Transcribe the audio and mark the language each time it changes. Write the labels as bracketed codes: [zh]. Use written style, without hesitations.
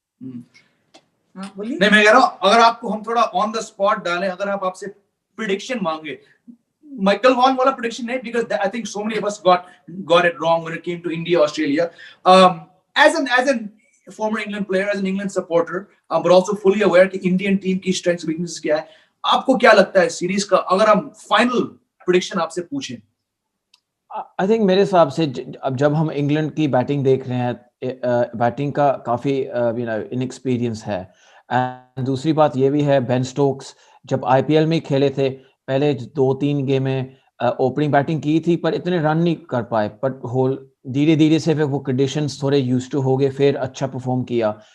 [hi] नहीं, मैं कह रहा हूँ अगर आपको हम थोड़ा ऑन द स्पॉट डालें, अगर आप आपसे प्रेडिक्शन मांगे, Michael Vaughan वाला prediction नहीं, [en] because I think so many of us got it wrong when it came to India, Australia. As an former England player, as an England supporter, but also fully aware [hi] कि [en] Indian team [hi] की [en] strengths weaknesses [hi] क्या है, आपको क्या लगता है series का, अगर हम फाइनल प्रेडिक्शन आपसे पूछें? [en] I think [hi] मेरे हिसाब से अब जब हम इंग्लैंड की बैटिंग देख रहे हैं, बैटिंग का काफी इनएक्सपीरियंस है, एंड दूसरी बात ये भी है, बेन स्टोक्स जब आईपीएल में खेले थे, पहले 2-3 गेम में ओपनिंग बैटिंग की थी, पर इतने रन नहीं कर पाए, बट होल धीरे धीरे से फिर वो कंडीशंस थोड़े यूज्ड टू हो गए, फिर अच्छा परफॉर्म किया.